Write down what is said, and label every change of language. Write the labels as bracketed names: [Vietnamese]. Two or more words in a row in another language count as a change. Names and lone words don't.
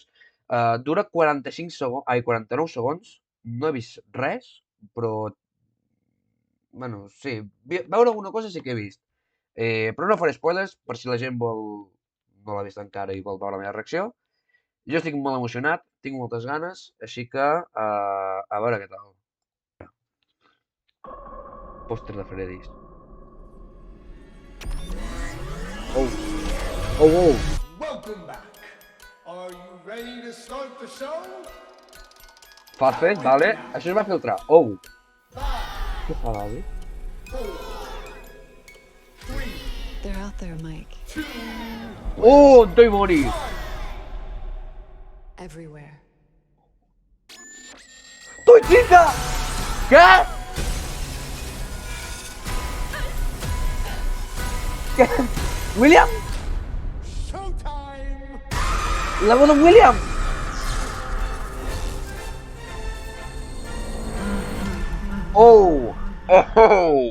[Catalan] Dura 45 segons, 49 segons, no he vist res, però, bueno, sí, veure alguna cosa sí que he vist. Però no faré spoilers, per si la gent no l'ha vist encara i vol veure la meva reacció. Jo estic molt emocionat, tinc moltes ganes, així que a veure què tal. Pòster de Freddy's. Oh, oh, oh. [English] Welcome back. Are you ready to start the show? [Catalan] Farfetch, vale. Això es va filtrar. Oh. Què fa l'avi? [English] They're out there, Mike. [Catalan] Oh, en Toy Bonnie! Everywhere. Toy Chica! Què? Què? William? Showtime! La veu d'en William? Oh! Oh! Oh!